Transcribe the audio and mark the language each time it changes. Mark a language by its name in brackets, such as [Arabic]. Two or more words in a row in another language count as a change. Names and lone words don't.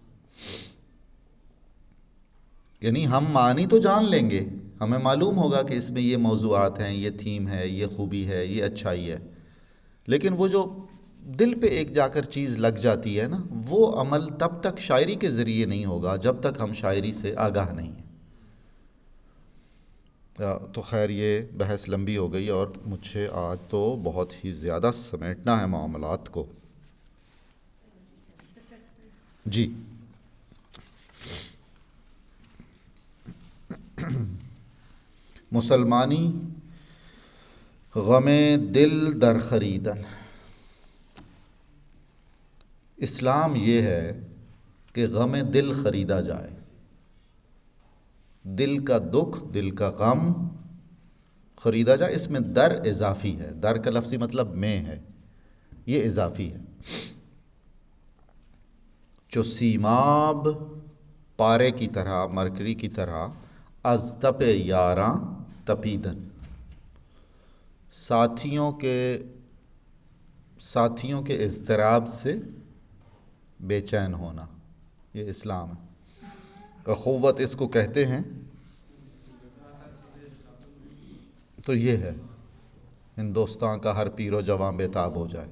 [Urdu] یعنی ہم معنی تو جان لیں گے، ہمیں معلوم ہوگا کہ اس میں یہ موضوعات ہیں، یہ تھیم ہے، یہ خوبی ہے، یہ اچھائی ہے، لیکن وہ جو دل پہ ایک جا کر چیز لگ جاتی ہے نا، وہ عمل تب تک شاعری کے ذریعے نہیں ہوگا جب تک ہم شاعری سے آگاہ نہیں ہیں. تو خیر یہ بحث لمبی ہو گئی اور مجھے آج تو بہت ہی زیادہ سمیٹنا ہے معاملات کو. [Persian] جی مسلمانی غم دل در خریدن. [Urdu] اسلام یہ ہے کہ غم دل خریدا جائے. دل کا دکھ، دل کا غم خریدا جائے. اس میں در اضافی ہے، در کا لفظی مطلب میں ہے، یہ اضافی ہے. جو سیماب پارے کی طرح، مرکری کی طرح، [Persian] از تپ یاراں تپیدن، [Urdu] ساتھیوں کے اضطراب سے بے چین ہونا، یہ اسلام ہے. اخوت اس کو کہتے ہیں. تو یہ ہے ہندوستان کا ہر پیر و جواں بے تاب ہو جائے.